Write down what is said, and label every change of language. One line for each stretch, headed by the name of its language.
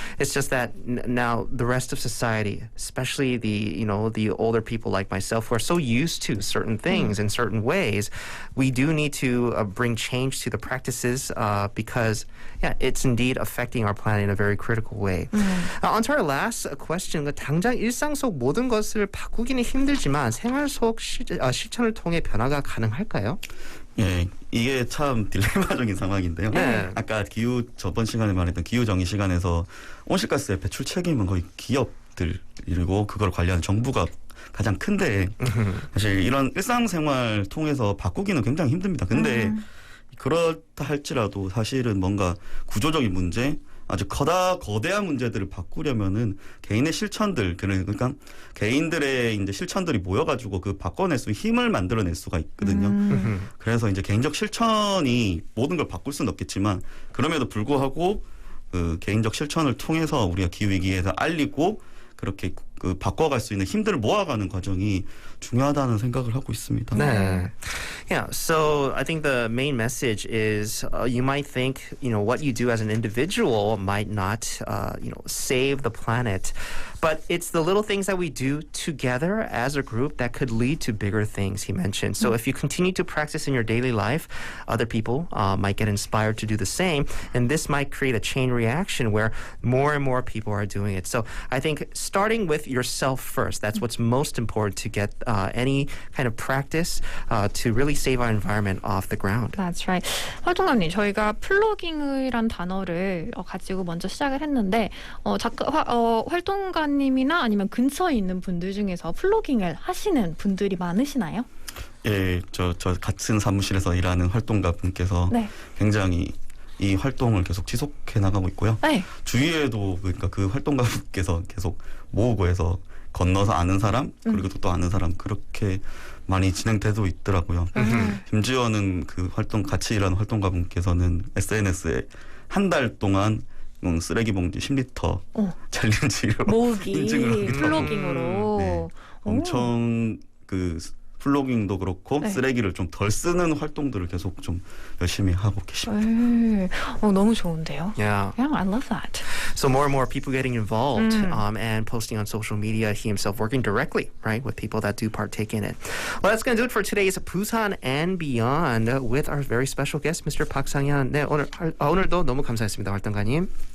English: It's just that now the rest of society, especially the older people like myself, who are so used to certain things in certain ways, we do need to bring change to the practices because, it's indeed affecting our planet in a very critical way. On to our last question.
Korean: 당장 일상 속 모든 것을 바꾸기는 힘들지만 생활 속 실천을 통해 변화가 가능할까요? 예, 이게 참 딜레마적인 상황인데요. 네. 아까 저번 시간에 말했던 기후정의 시간에서 온실가스의 배출 책임은 거의 기업들이고 그걸 관리하는 정부가 가장 큰데 사실 이런 일상생활 통해서 바꾸기는 굉장히 힘듭니다. 근데 그렇다 할지라도 사실은 뭔가 구조적인 문제, 아주 거대한 문제들을 바꾸려면은 개인의 실천들, 그러니까 개인들의 이제 실천들이 모여가지고 바꿔낼 수 힘을 만들어낼 수가 있거든요. 그래서 이제 개인적 실천이 모든 걸 바꿀 수는 없겠지만 그럼에도 불구하고 개인적 실천을 통해서 우리가 기후 위기에서 알리고 그렇게 그 바꿔갈 수 있는 힘들을 모아가는 과정이 중요하다는 생각을 하고 있습니다. 네. Yeah.
English: So I think the main message is you might think, what you do as an individual might not, save the planet, but it's the little things that we do together as a group that could lead to bigger things, he mentioned. So if you continue to practice in your daily life, other people might get inspired to do the same, and this might create a chain reaction where more and more people are doing it. So I think starting with yourself first, that's what's most important to get any kind of practice to really save our environment off the ground. That's right.
Korean: 활동가님, 저희가 플로깅이란 단어를 가지고 먼저 시작을 했는데 활동가님이나 아니면 근처에 있는 분들 중에서 플로깅을 하시는 분들이 많으시나요? 예, 저 같은 사무실에서 일하는 활동가 분께서 네. 굉장히 이 활동을 계속 지속해 나가고 있고요. 네. 주위에도 그러니까 그 활동가 분께서 계속 모으고 해서 건너서 아는 사람 그리고 또 아는 사람 그렇게 많이 진행되고 있더라고요. 심지어는 그 같이 일하는 활동가 분께서는 SNS에 한 달 동안 쓰레기 봉지 10리터 챌린지로 모으기, 인증을 하기도 하고 플로깅으로. 네, 엄청 그 플로깅도 그렇고 네. 쓰레기를 좀 덜 쓰는 활동들을 계속 좀 열심히 하고 계십니다. 너무 좋은데요. Yeah.
English: Yeah, I love that. So more and more people getting involved and posting on social media, he himself working directly, right, with people that do partake in it. Well, that's going to do it for today's Busan and Beyond with our very special guest, Mr. Park Sang-hyun.
Korean: 네, 오늘도 너무 감사했습니다, 활동가님.